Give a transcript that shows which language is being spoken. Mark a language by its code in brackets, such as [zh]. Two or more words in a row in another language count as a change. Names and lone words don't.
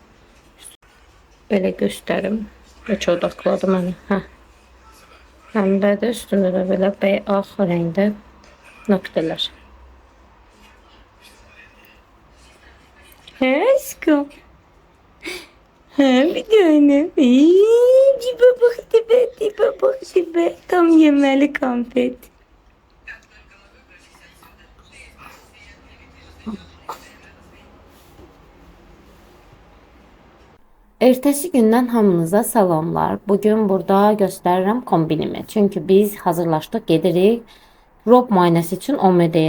[az] Belə göstərim. Heç odaqladı məni. Hə. Pəmbədir, üstündə də belə beyaz rəngdə nöqtələr. Hə, aşkım. [tr] Ha, bir tanem. Dibe bak dibe, dibe bak dibe. Tam yemeli konfet. [az] Ertəsi gündən hamınıza salamlar. Bugün burada göstərirəm kombinimi. Çünki biz hazırlaşdıq, gedirik rob müayinəsi üçün OMD-yə.